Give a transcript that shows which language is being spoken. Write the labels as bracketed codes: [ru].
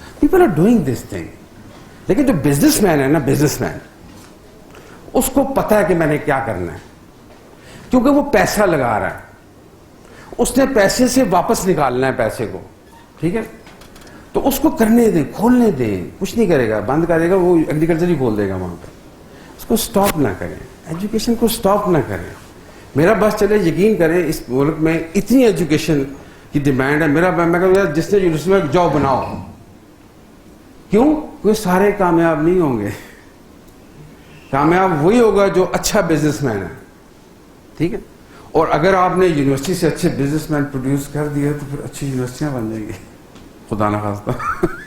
[en] People are doing this thing. [ur] لیکن جو business man ہے نا, بزنس مین, اس کو پتا ہے کہ میں نے کیا کرنا ہے, کیونکہ وہ پیسہ لگا رہا ہے, اس نے پیسے سے واپس نکالنا ہے پیسے کو. ٹھیک ہے, تو اس کو کرنے دیں, کھولنے دیں. کچھ نہیں کرے گا, بند کرے گا, وہ ایگریکلچر ہی کھول دے گا وہاں پہ. اس کو سٹاپ نہ کریں, ایجوکیشن کو سٹاپ نہ کریں. میرا بس چلے, یقین کریں اس ملک میں اتنی ایجوکیشن کی ڈیمانڈ ہے. میں کہوں گا جس نے یونیورسٹی میں جاب بناؤ. کیوں؟ کوئی سارے کامیاب نہیں ہوں گے. کامیاب وہی ہوگا جو اچھا بزنس مین ہے. ٹھیک ہے, اور اگر آپ نے یونیورسٹی سے اچھے بزنس مین پروڈیوس کر دیے تو پھر اچھی یونیورسٹیاں بن جائیں گی, خدا نہ خواستہ.